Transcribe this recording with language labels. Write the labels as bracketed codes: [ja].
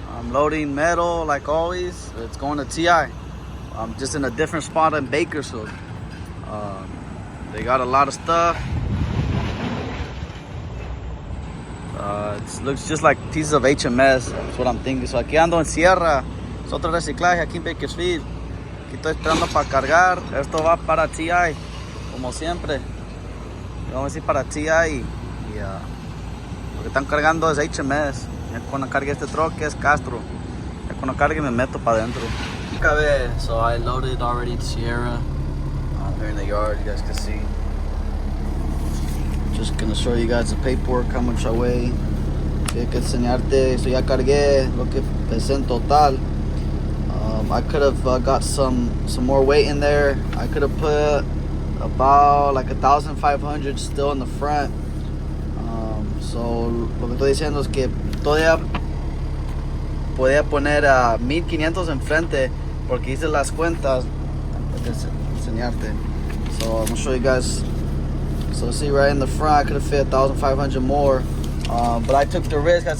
[en] I'm loading metal like always. It's going to TI. I'm just in a different spot in Bakersfield. They got a lot of stuff. It looks just like pieces of HMS. That's what I'm thinking. So [es] aquí ando en Sierra. Es otro reciclaje aquí en Bakersfield. Aquí estoy esperando para cargar. Esto va para TI, como siempre. Vamos a ir para TI y lo que están cargando es HMS. Ya cuando cargue este truck es Castro. Ya cuando cargue me meto para adentro. [en] So I loaded already in Sierra. I'm here in the yard, you guys can see. Just gonna show you guys the paperwork, how much I weigh. [es] Hay que enseñarte, so ya cargué lo que pesé en total. [en] I could have got some more weight in there. I could have put about like 1,500 still in the front. [es] So lo que estoy diciendo es que todavía podía poner a 1,500 enfrente porque hice las cuentas antes de enseñarte. [en] So I'm gonna show you guys. So see right in the front, I could have fit 1,500 more, but I took the risk.